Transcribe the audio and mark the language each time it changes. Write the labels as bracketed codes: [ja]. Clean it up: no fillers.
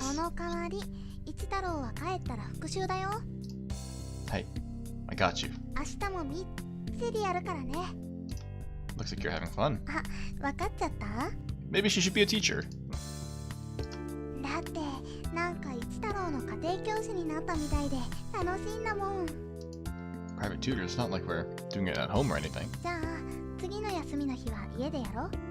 [ja] その代わり一太郎は帰ったら復習だよ。 [en] Hey, I got you. [ja] 明日もみっちりやるからね。 [en] Looks like you're having fun. [ja] わかっちゃった？ [en] Maybe she should be a teacher. [ja] だってなんか一太郎の家庭教師になったみたいで楽しいんだもん。 [en] Private tutor, it's not like we're doing it at home or anything. [ja] じゃあ次の休みの日は家でやろう。